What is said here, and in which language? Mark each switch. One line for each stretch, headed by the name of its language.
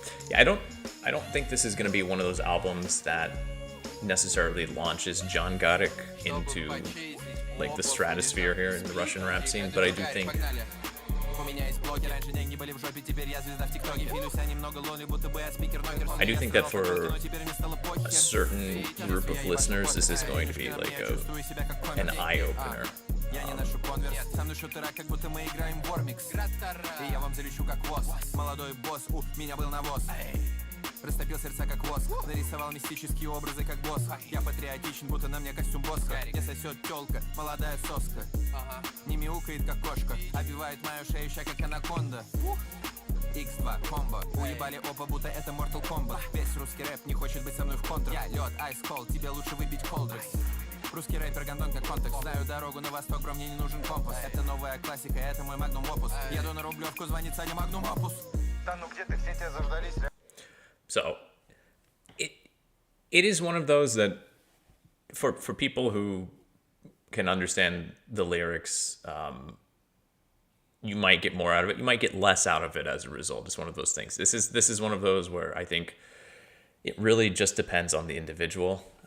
English: Yeah, I don't think this is going to be one of those albums that necessarily launches John Garik into like the stratosphere here in the Russian rap scene, but I do think that for a certain group of listeners, this is going to be like an eye-opener.
Russian: Я не ношу конверс, со мной шутера, как будто мы играем в Вормикс. И я вам залечу как воз. Молодой босс, у меня был навоз. Растопил сердца как воск. Нарисовал мистические образы как босс. Я патриотичен, будто на мне костюм Боска. Мне сосет тёлка, молодая соска. Не мяукает, как кошка. Обивает мою шею, ща как анаконда. X2 комбо. Уебали опа, будто это Mortal Kombat. Весь русский рэп не хочет быть со мной в контрах. Я лед,
English: ice cold,
Russian: тебе лучше выпить колдрекс. Русский рэпер гандон как контекст. Знаю дорогу на восток, бро, мне не нужен компас. Это новая классика, это мой магнум опус. Еду на Рублевку, звонит Саня магнум опус. Да ну где ты, все тебя заждались?
English: So, it is one of those that for people who can understand the lyrics, you might get more out of it. You might get less out of it as a result. It's one of those things. This is one of those where I think it really just depends on the individual.